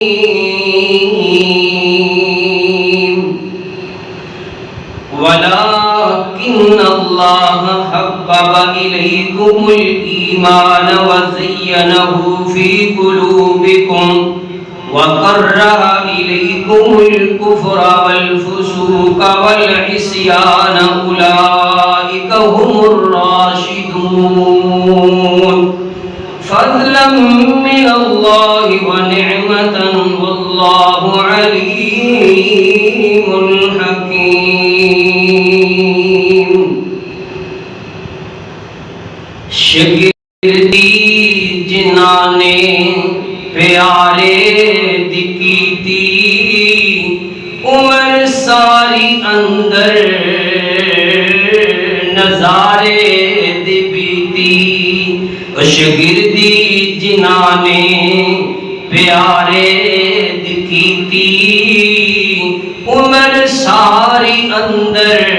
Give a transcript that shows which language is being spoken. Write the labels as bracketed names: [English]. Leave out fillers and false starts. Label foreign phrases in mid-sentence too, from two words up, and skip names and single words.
[Arabic] ولكن الله حبب إليكم الإيمان وزينه في قلوبكم وكره إليكم الكفر والفسوق والعصيان أولئك هم الراشدون فضلا من الله ونعمة والله عليم حكيم [Punjabi] شگردی جنہاں نے پیارے دی کیتی عمر ساری اندر نظارے دی بیتی شگردی جنہاں نے پیارے دی کیتی عمر ساری اندر